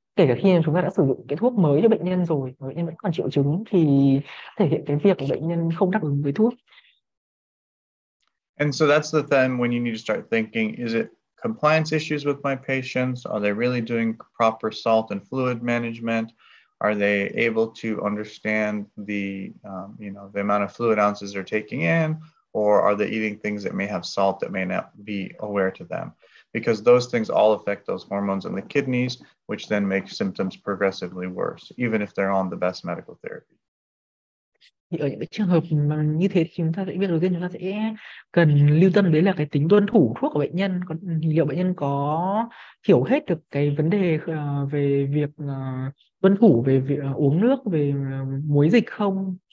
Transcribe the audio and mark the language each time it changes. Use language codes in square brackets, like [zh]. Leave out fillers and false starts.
[vi] Kể cả khi chúng ta đã sử dụng cái thuốc mới cho bệnh nhân rồi mà bệnh nhân vẫn còn triệu chứng thì thể hiện cái việc của bệnh nhân không đáp ứng với thuốc. [en] And so that's the time when you need to start thinking, is it compliance issues with my patients? Are they really doing proper salt and fluid management? Are they able to understand the amount of fluid ounces they're taking in? Or are they eating things that may have salt that may not be aware to them? Because those things all affect those hormones in the kidneys, which then make symptoms progressively worse, even if they're on the best medical therapy. [vi] Thì ở những cái trường hợp mà như thế thì chúng ta sẽ, việc đầu tiên chúng ta sẽ cần lưu tâm đấy là cái tính tuân thủ thuốc của bệnh nhân. Liệu bệnh nhân có hiểu hết được cái vấn đề về việc tuân thủ về việc uống nước, về muối dịch không?